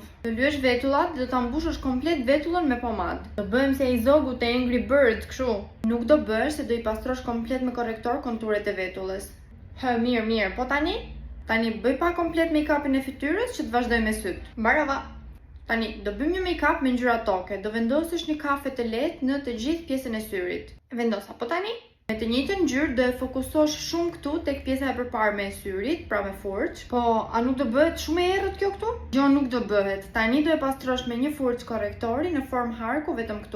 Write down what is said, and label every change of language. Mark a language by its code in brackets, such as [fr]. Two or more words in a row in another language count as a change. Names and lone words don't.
[sq] Të lyesh vetullat dhe do ta mbushësh komplet vetullën me pomadë. Do bëhem se ai zogu te Angry Bird, kështu. Nuk do bësh se do I pastrosh komplet me korrektor konturet e vetullës. Mirë, po tani bëj pa komplet make-upin e fytyrës që të vazhdoj me syt. Mbarova. Tani do bëjmë një make-up me ngjyra toke. Do vendosësh një kafe të lehtë në të gjithë pjesën e syrit. Vendos apo tani? Me të njëjtën ngjyrë do e fokusosh shumë këtu tek pjesa e përparme e syrit, pra me furç. Po, a nuk do bëhet shumë e errët kjo këtu? Jo, nuk do bëhet. Tani do e pastrosh me një furç korrektori në formë harku vetëm këtu.